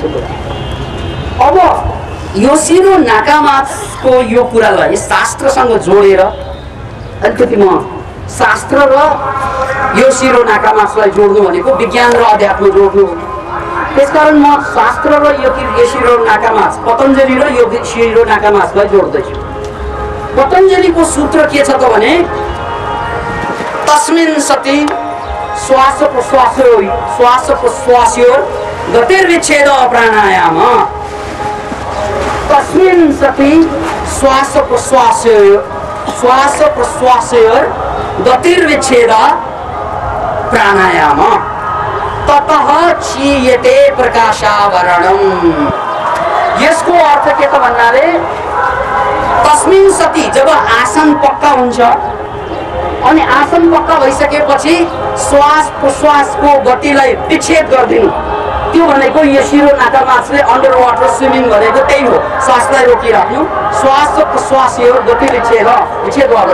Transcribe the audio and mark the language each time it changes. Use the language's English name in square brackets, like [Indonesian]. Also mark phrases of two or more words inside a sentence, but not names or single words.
[Nepali] अब योशिरो नाकामाट्सको यो कुरालाई शास्त्रसँग जोडेर अलिकति म शास्त्र र योशिरो नाकामाट्सलाई जोड्नु भनेको विज्ञान र अध्यात्म जोड्नु हो। त्यसकारण म शास्त्र र योशिरो नाकामाट्स पतञ्जलि र योशिरो नाकामाट्सलाई जोड्दैछु। पतञ्जलिको सूत्र के छ त भने [Sanskrit] तस्मिन् सति श्वास प्रश्वासयोर् गतिर्विच्छेद प्राणायाम। तस्मिन् सति श्वास प्रश्वासयोर् गतिर्विच्छेद प्राणायाम ततः क्षीयते प्रकाशावरणम्। [Nepali] यसको अर्थ के त भन्नाले [Sanskrit] तस्मिन् सति [Nepali] जब आसन पक्का हुन्छ अनि आसन पक्का भइसकेपछि श्वास प्रश्वासको गतिलाई विच्छेद गरिदिनु। त्यो भनेको योशिरो नाकामाट्सले [English] under water swimming [Nepali] भनेको त्यही हो। श्वासलाई रोकिराख्नु, [Sanskrit] श्वास प्रश्वासयोर् गति विच्छेद [Nepali] गर्नु।